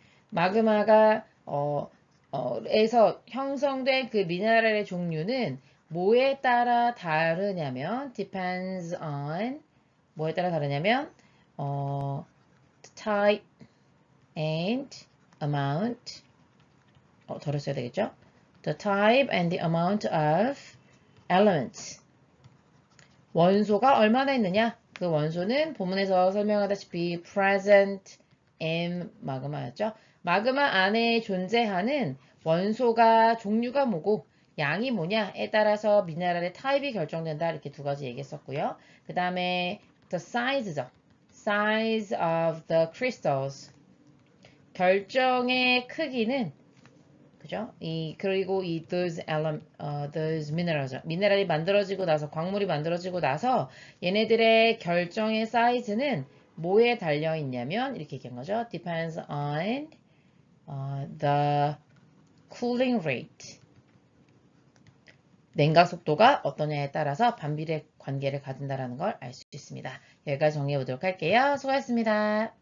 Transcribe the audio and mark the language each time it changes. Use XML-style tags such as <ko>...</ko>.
<ko>마그마가 에서 형성된 그 미네랄의 종류는 뭐에 따라 다르냐면</ko> <en>depends on</en> <ko>뭐에 따라 다르냐면</ko> <en>type and amount</en> <ko>덜어 써야 되겠죠?</ko> <en>The type and the amount of elements.</en> <ko>원소가 얼마나 있느냐? 그 원소는 본문에서 설명하다시피</ko> <en>present in</en> <ko>마그마였죠. 마그마 안에 존재하는 원소가 종류가 뭐고 양이 뭐냐에 따라서 미네랄의 타입이 결정된다. 이렇게 두 가지 얘기했었고요. 그 다음에</ko> <en>the size</en> <ko>죠.</ko> <en>size of the crystals.</en> <ko>결정의 크기는 그죠?</ko> <en>그리고 those minerals.</en> <ko>미네랄이 만들어지고 나서, 광물이 만들어지고 나서, 얘네들의 결정의 사이즈는 뭐에 달려 있냐면, 이렇게 얘기한 거죠.</ko> <en>depends on the cooling rate.</en> <ko>냉각 속도가 어떠냐에 따라서 반비례 관계를 가진다는 걸 알 수 있습니다. 여기까지 정리해 보도록 할게요. 수고하셨습니다.</ko>